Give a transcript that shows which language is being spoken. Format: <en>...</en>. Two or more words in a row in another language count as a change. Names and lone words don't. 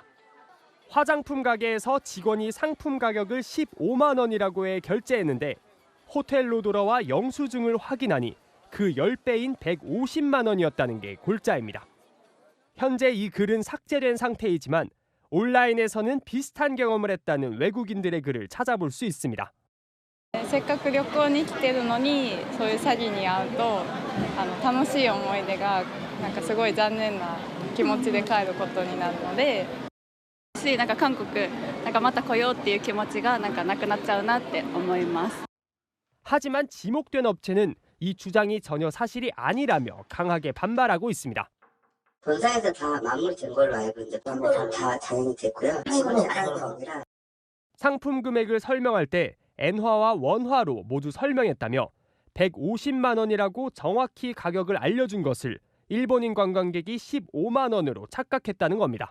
<ko>화장품 가게에서 직원이 상품 가격을 15만 원이라고 해 결제했는데 호텔로 돌아와 영수증을 확인하니 그 10배인 150만 원이었다는 게 골자입니다. 현재 이 글은 삭제된 상태이지만 온라인에서는 비슷한 경험을 했다는 외국인들의 글을 찾아볼 수 있습니다.</ko> <ja>せっかく旅行に来てるのにそういう詐欺に遭うと楽しい思い出がなんかすごい残念な気持ちで帰ることになるので、なんか韓国なんかまた来ようっていう気持ちがなんかなくなっちゃうなって思います。</ja> <ko>하지만 지목된 업체는 이 주장이 전혀 사실이 아니라며 강하게 반발하고 있습니다. 본사에서 다 마무리된 걸로 알고 있는데 다 자행이 됐고요. 직원이 알아서 겁니다. 상품 금액을 설명할 때 엔화와 원화로 모두 설명했다며 150만 원이라고 정확히 가격을 알려준 것을 일본인 관광객이 15만 원으로 착각했다는 겁니다.</ko>